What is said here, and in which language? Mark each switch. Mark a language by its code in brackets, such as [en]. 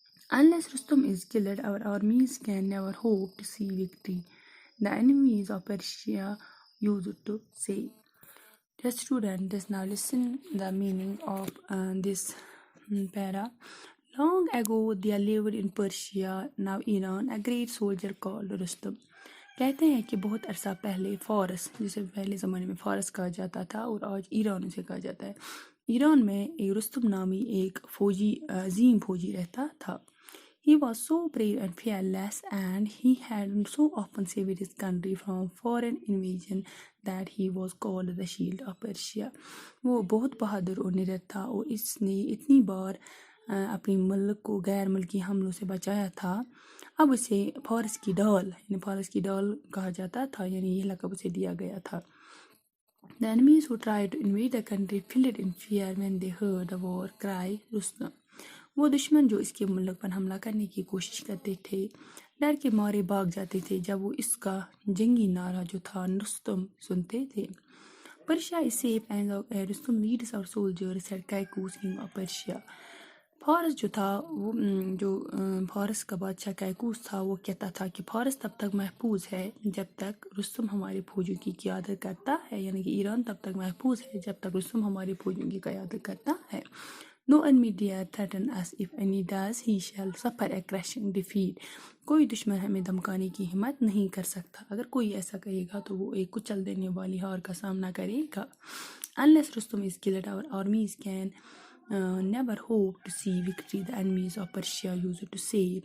[en] Unless Rustum is killed, our armies can never hope to see victory, the enemies of Persia used to say. Dear students, now listen the meaning of this para. Long ago there lived in Persia, now Iran, a great soldier called Rustum. [ur] کہتے ہیں کہ بہت عرصہ پہلے فارس, جسے پہلے زمانے میں فارس کہا جاتا تھا اور آج ایران اسے کہا جاتا ہے, ایران میں ایک رستم نامی ایک عظیم فوجی رہتا تھا. [en] He was so brave and fearless, and he had so often saved his country from foreign invasion that he was called the Shield of Persia. [ur] وہ بہت بہادر اور نڈر تھا, اور اس نے اتنی بار اپنی ملک کو غیر ملکی حملوں سے بچایا تھا. اب اسے فارس کی ڈال کہا جاتا تھا, یعنی یہ لقب اسے دیا گیا تھا. [en] The enemies who tried to invade the country fled in fear when they heard the war cry, Rustum. [ur] وہ دشمن جو اس کے ملک پر حملہ کرنے کی کوشش کرتے تھے ڈر کے مارے بھاگ جاتے تھے جب وہ اس کا جنگی نعرہ جو تھا رستم سنتے تھے. [en] Persia is safe and Rustum leads our soldiers, said Kaikous, king of Persia. [ur] فارس جو تھا, وہ جو فارس کا بادشاہ کائکوس تھا, وہ کہتا تھا کہ فارس تب تک محفوظ ہے جب تک رستم ہمارے فوجوں کی قیادت کرتا ہے, یعنی کہ ایران تب تک محفوظ ہے جب تک رستم ہمارے فوجوں کی قیادت کرتا ہے. [en] No enemy dare threaten us. If any does, he shall suffer a crushing defeat. [ur] کوئی دشمن ہمیں دھمکانے کی ہمت نہیں کر سکتا, اگر کوئی ایسا کہے گا تو وہ ایک کچل دینے والی ہار کا سامنا کرے گا. [en] Unless Rustum is killed, our armies can never hope to see victory, the enemies of Persia used to say.